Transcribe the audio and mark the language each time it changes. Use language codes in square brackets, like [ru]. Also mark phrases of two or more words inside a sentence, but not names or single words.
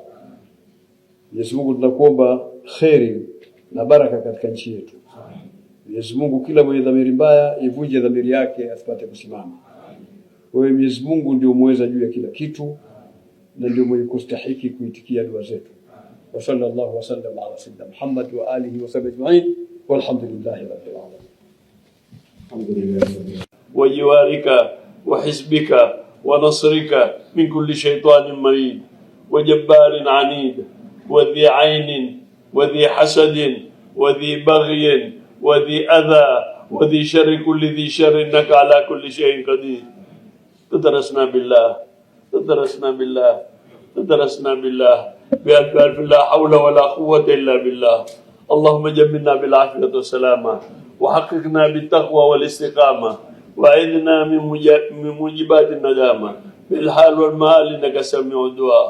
[sw] Mwenyezi Mungu, tunakuomba kheri na baraka katika nchi yetu. Mwenyezi Mungu, kila mwenye dhamiri mbaya ivunje dhamiri yake asipate kusimama. Wewe Mwenyezi Mungu ndio muweza juu ya kila kitu na ndio mwenye kustahiki kuitikia dua zetu. [ar] وصلى الله وسلم على سيدنا محمد وعلى آله وصحبه أجمعين والحمد لله رب العالمين. Alhamdulillah. وجوارك وحزبك ونصرك من كل شيطان مريد وجبار عنيد وذي عين وذي حسد وذي بغي وذي أذى وذي شر كل ذي شر إنك على كل شيء قدير. تدرسنا بالله بألف لا حول ولا قوة إلا بالله. اللهم جملنا بالعافية والسلامة وحققنا بالتقوى والاستقامة وأعذنا من موجبات الندامة بالحال والمال إنك سميع الدعاء.